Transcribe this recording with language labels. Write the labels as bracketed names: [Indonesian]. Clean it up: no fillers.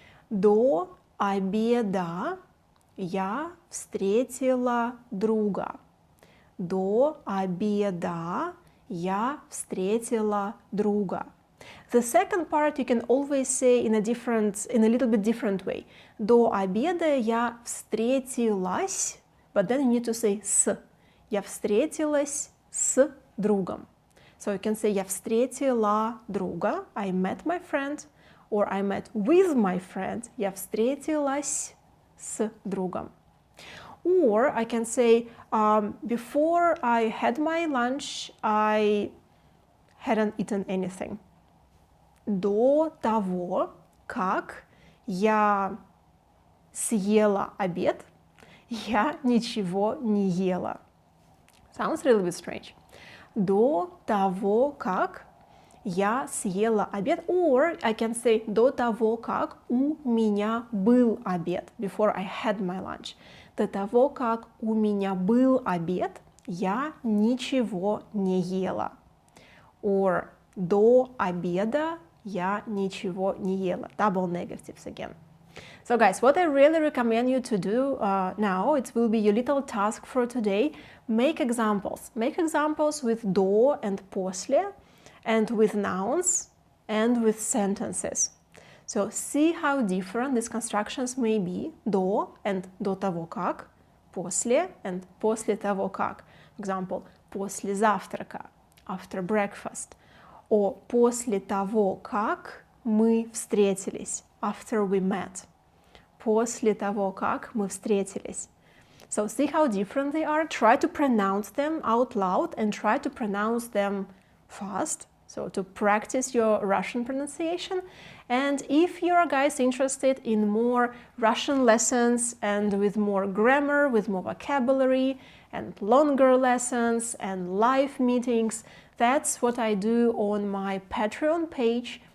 [Russian] До обеда я встретила друга. До обеда я встретила друга. [English] The second part you can always say in a little bit different way. [Russian] До обеда я встретилась, [English] but then you need to say с. [Russian] Я встретилась с другом. [English] So you can say [Russian] я встретила друга, [English] I met my friend, or I met with my friend, [Russian] я встретилась с другом. [English] Or I can say, before I had my lunch, I hadn't eaten anything. [Russian] До того, как я съела обед, я ничего не ела. [English] Sounds a little bit strange. [Russian] До того, как я съела обед, [English] or I can say [Russian] до того, как у меня был обед, [English] before I had my lunch. [Russian] До того, как у меня был обед, я ничего не ела. Or до обеда я ничего не ела. [English] Double negatives again. So guys, what I really recommend you to do now, it will be your little task for today. Make examples. Make examples with до and после, and with nouns, and with sentences. So see how different these constructions may be. [Russian] До and до того как, после and после того как. [English] For example, [Russian] после завтрака, [English] after breakfast. [Russian] Or после того как мы встретились, [English] after we met. [Russian] После того как мы встретились. [English] So see how different they are. Try to pronounce them out loud and try to pronounce them fast. So to practice your Russian pronunciation. And if you are guys interested in more Russian lessons and with more grammar, with more vocabulary and longer lessons and live meetings, that's what I do on my Patreon page.